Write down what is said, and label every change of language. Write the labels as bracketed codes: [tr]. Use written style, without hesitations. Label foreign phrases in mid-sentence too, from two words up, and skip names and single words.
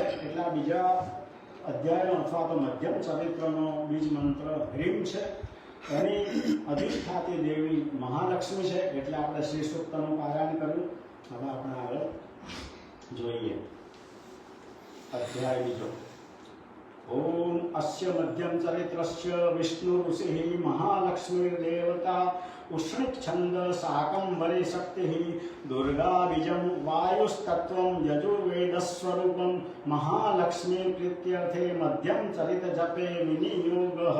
[gu] એટલે આ બીજા અધ્યાયનો અથવા તો મધ્યમ ચરિત્રનો બીજ મંત્ર હ્રીમ છે. એની અધિષ્ઠાતી દેવી મહાલક્ષ્મી છે. એટલે આપણે શ્રી સૂક્તનું પારાયણ કર્યું. હવે આપણે આગળ જોઈએ અધ્યાય બીજો. [sa] ओम अस्य मध्यम चरित्रस्य विष्णु ऋषिः महालक्ष्मीर्देवता उष्णिच्छन्द शाकंभरी शक्तिः दुर्गा बीजं वायुस्तत्त्वं यजुर्वेदस्वरूपं महालक्ष्मी प्रीत्यर्थे मध्यम चरित जपे विनियोगः।